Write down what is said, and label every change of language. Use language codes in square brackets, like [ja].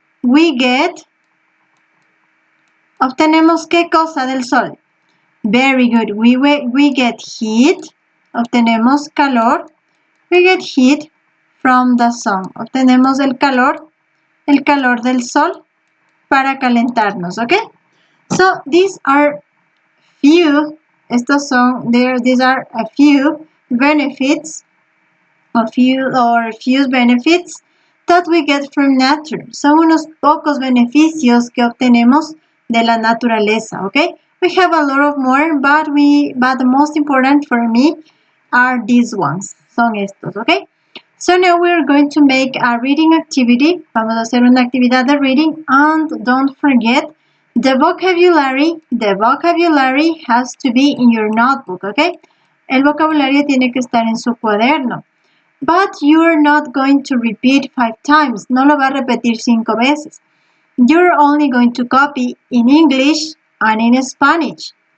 [en] we get, [es] obtenemos ¿qué cosa del sol? [en] Very good. We get heat, [es] obtenemos calor. [en] We get heat from the sun. [es] Obtenemos el calor del sol para calentarnos, ¿ok? [en] So these are few, these are a few benefits, few benefits that we get from nature. [es] Son unos pocos beneficios que obtenemos de la naturaleza, ¿ok? [en] We have a lot of more, but the most important for me are these ones. [es] Son estos, ¿ok? [en] So now we're going to make a reading activity. [es] Vamos a hacer una actividad de reading, [en] and don't forget the vocabulary. The vocabulary has to be in your notebook, ¿ok? [es] El vocabulario tiene que estar en su cuaderno. [en] But you're not going to repeat 5 times. [es] No lo va a repetir 5 veces. [en] You're only going to copy in English and in Spanish.